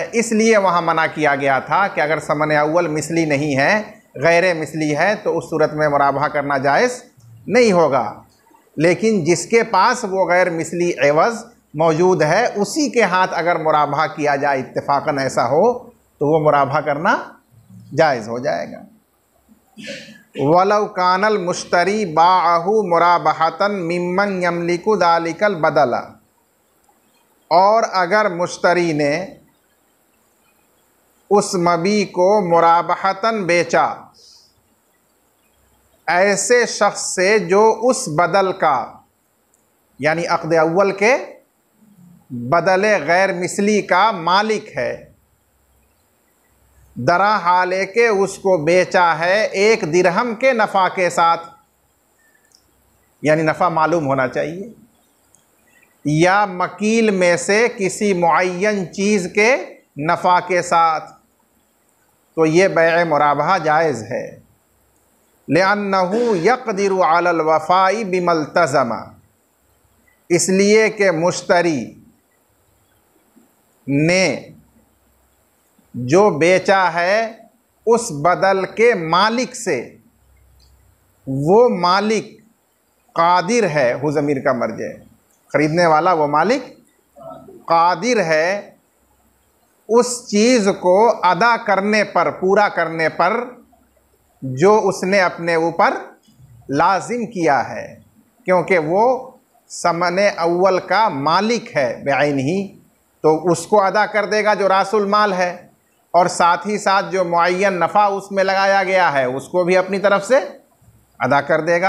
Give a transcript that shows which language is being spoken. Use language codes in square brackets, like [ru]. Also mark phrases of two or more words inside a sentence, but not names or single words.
[hi] इसलिए वहाँ मना किया गया था कि अगर समन अव्वल मिसली नहीं है, गैर मिसली है, तो उस सूरत में मुराबहा करना जायज़ नहीं होगा। लेकिन जिसके पास वो गैर मिसली एवज़ मौजूद है उसी के हाथ अगर मुराबा किया जाए, इत्तेफाकन ऐसा हो, तो वो मुराबा करना जायज़ हो जाएगा। [ar] ولو كان المشتري باعه مرابحة ممن يملك ذلك البدل, [hi] और अगर मुश्तरी ने उस मबी को मुराबहतन बेचा ऐसे शख्स से जो उस बदल का यानी अक़्द अव्वल के बदले गैर मिसली का मालिक है, दरा हाले के उसको बेचा है 1 दिरहम के नफ़ा के साथ, यानी नफ़ा मालूम होना चाहिए, या मकील में से किसी मुअय्यन चीज़ के नफ़ा के साथ, तो ये बैअ मुराबहा जायज़ है। [ar] لأنه يقدر على الوفاء بما التزم, [hi] इसलिए कि मुश्तरी ने जो बेचा है उस बदल के मालिक से, वो मालिक कादिर है, हु ज़मीर का मर्जे, ख़रीदने वाला वो मालिक कादिर है उस चीज़ को अदा करने पर, पूरा करने पर जो उसने अपने ऊपर लाजिम किया है, क्योंकि वो समने अव्वल का मालिक है बेअैनिही, तो उसको अदा कर देगा जो रासुल माल है, और साथ ही साथ जो मुअय्यन नफ़ा उसमें लगाया गया है उसको भी अपनी तरफ से अदा कर देगा।